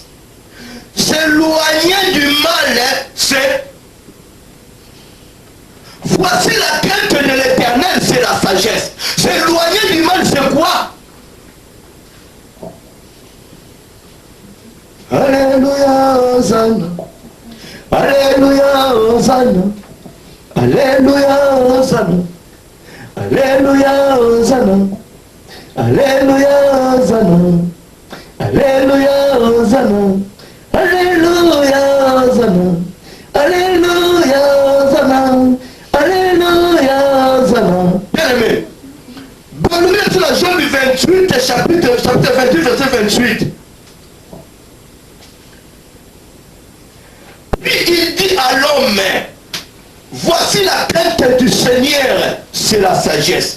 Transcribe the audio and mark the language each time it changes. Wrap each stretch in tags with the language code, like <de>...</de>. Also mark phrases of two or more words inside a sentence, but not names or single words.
<fr>S'éloigner du mal, c'est... Voici la crainte de l'Éternel, c'est la sagesse. S'éloigner du mal, c'est quoi? Alléluia, Hosanna. Alléluia, Hosanna. Alléluia, Hosanna. Alléluia, Hosanna. Alléluia, Hosanna. Alléluia, Hosanna. Alléluia, Hosanna. Alléluia, Hosanna. Alléluia, Hosanna. Bien aimé, bonne nouvelle sur la Job 28, chapitre 28, verset 28. Puis il dit à l'homme, voici la crainte du Seigneur, c'est la sagesse.</fr>